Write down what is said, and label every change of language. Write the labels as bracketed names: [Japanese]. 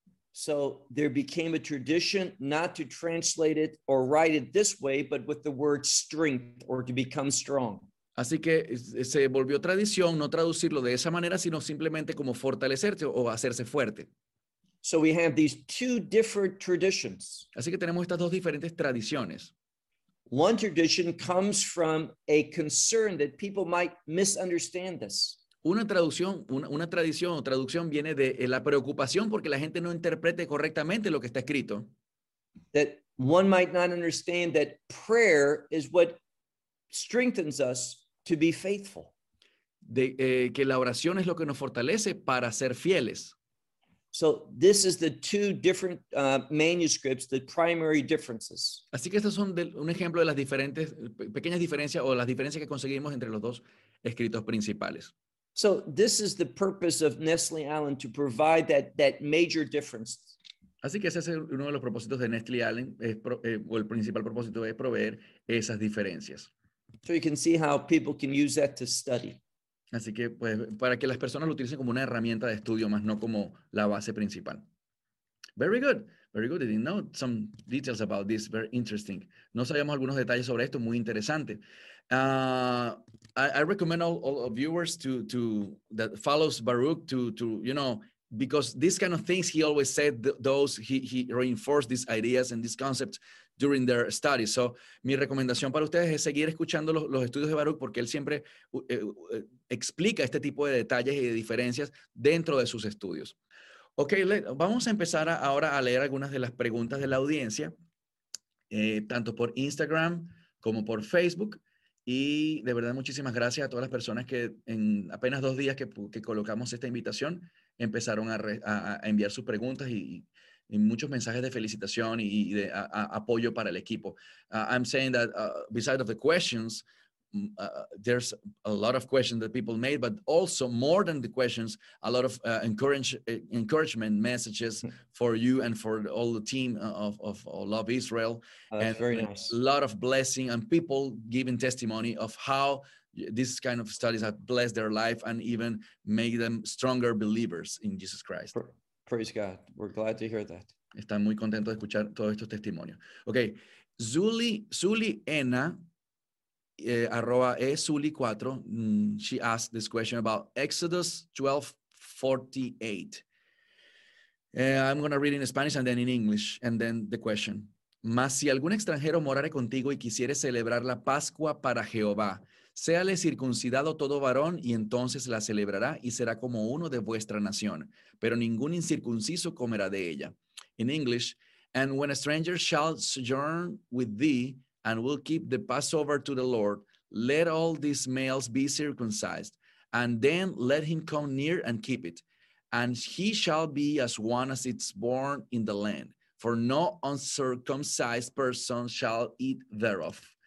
[English] So there became a tradition not to translate it or write it this way, but with the word strength or to become strong. [Spanish] Así que se volvió tradición no traducirlo de esa manera, sino simplemente como fortalecerse o hacerse fuerte. [English] So we have these two different traditions. [Spanish] Así que tenemos estas dos diferentes tradiciones. [English] One tradition comes from a concern that people might misunderstand this. [Spanish] Una tradición viene de la preocupación porque la gente no interprete correctamente lo que está escrito. [English] That one might not understand that prayer is what strengthens us to be faithful. [Spanish] Que la oración es lo que nos fortalece para ser fieles. [English] So this is the two different manuscripts, the primary differences. [Spanish] Así que estos son un ejemplo de las diferentes pequeñas diferencias o las diferencias que conseguimos entre los dos escritos principales. [English] So this is the purpose of Nestle Allen to provide that major difference. [Spanish] Así que ese es uno de los propósitos de Nestle Allen, o el principal propósito es proveer esas diferencias. [English] So you can see how people can use that to study. [Spanish] Así que pues para que las personas lo utilicen como una herramienta de estudio más no como la base principal. [English] Very good. Very good. I didn't know some details about this. Very interesting. [Spanish] No sabíamos algunos detalles sobre esto. Muy interesante. [English] I recommend all viewers to that follows Baruch to you know, because these kind of things he always said, those he reinforced these ideas and these concepts during their studies. [Spanish] So mi recomendación para ustedes es seguir escuchando los estudios de Baruch porque él siempre explica este tipo de detalles y de diferencias dentro de sus estudios. Okay, vamos a empezar ahora a leer algunas de las preguntas de la audiencia, tanto por Instagram como por Facebook. Y de verdad, muchísimas gracias a todas las personas que en apenas dos días que colocamos esta invitación, empezaron a enviar sus preguntas y muchos mensajes de felicitación y de apoyo para el equipo. [English] I'm saying that besides of the questions, there's a lot of questions that people made, but also more than the questions, a lot of encouragement messages for you and for all the team of Love Israel. That's very nice. A lot of blessing and people giving testimony of how these kind of studies have blessed their life and even make them stronger believers in Jesus Christ. Praise God. We're glad to hear that. [Spanish] Están muy contentos de escuchar todos estos testimonios. [English] Okay. Zuli Ena. @esuli4, she asked this question about Exodus 12:48. I'm going to read in Spanish and then in English, and then the question. [Spanish] Mas si algún extranjero morare contigo y quisiere celebrar la Pascua para Jehová, séale circuncidado todo varón y entonces la celebrará y será como uno de vuestra nación, pero ningún incircunciso comerá de ella. [English] In English, and when a stranger shall sojourn with thee, and will keep the Passover to the Lord, let all these males be circumcised, and then let him come near and keep it, and he shall be as one as it's born in the land, for no uncircumcised person shall eat thereof.